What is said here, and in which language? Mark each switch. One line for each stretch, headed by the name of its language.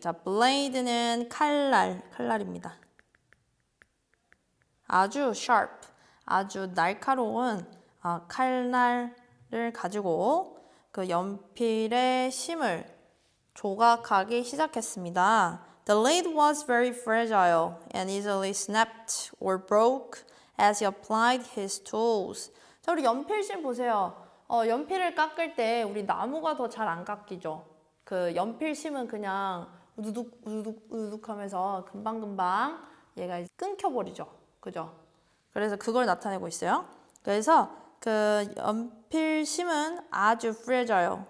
Korean: 자, blade는 칼날입니다. 아주 sharp, 아주 날카로운 칼날을 가지고 그 연필의 심을 조각하기 시작했습니다.
English: The lid was very fragile and easily snapped or broke as he applied his tools.
Korean: 자, 우리 연필심 보세요. 연필을 깎을 때 우리 나무가 더 잘 안 깎이죠. 그 연필심은 그냥 우두둑 우두둑 우두둑 하면서 금방금방 얘가 끊겨버리죠. 그죠? 그래서 그걸 나타내고 있어요. 그래서 그 연필심은 아주 fragile.